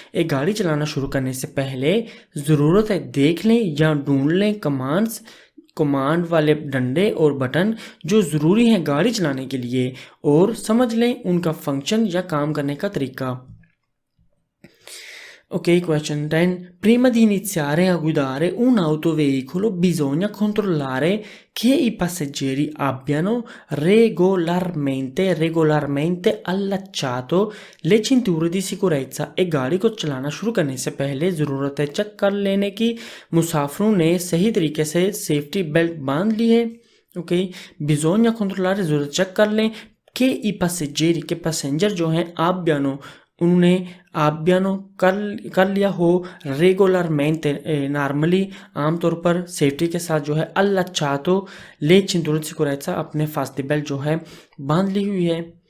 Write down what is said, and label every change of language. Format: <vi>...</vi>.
<hi>एक गाड़ी चलाना शुरू करने से पहले ज़रूरत है देख लें या ढूंढ लें कमांड वाले डंडे और बटन जो ज़रूरी हैं गाड़ी चलाने के लिए, और समझ लें उनका फंक्शन या काम करने का तरीका।</hi> <en>Ok, question 10.</en> <it>Prima di iniziare a guidare un autoveicolo bisogna controllare che i passeggeri abbiano regolarmente allacciato le cinture di sicurezza।</it> <hi>एक गाड़ी को चलाना शुरू करने से पहले ज़रूरत है चेक कर लेने की मुसाफिरों ने सही तरीके से सेफ्टी बेल्ट बांध ली है। ओके,</hi> <it>bisogna controllare</it> <hi>ज़रूरत चेक कर लें कि</hi> <it>i passeggeri</it> <hi>के पैसेंजर जो हैं</hi> <it>abbiano</it> <hi>उन्होंने आब्यानो कर लिया हो, रेगुलरमेंट नॉर्मली आमतौर पर सेफ्टी के साथ जो है,</hi> <it>allacciato le cinture di sicurezza</it> <hi>अपने फास्टी बेल्ट जो है बांध ली हुई है।</hi>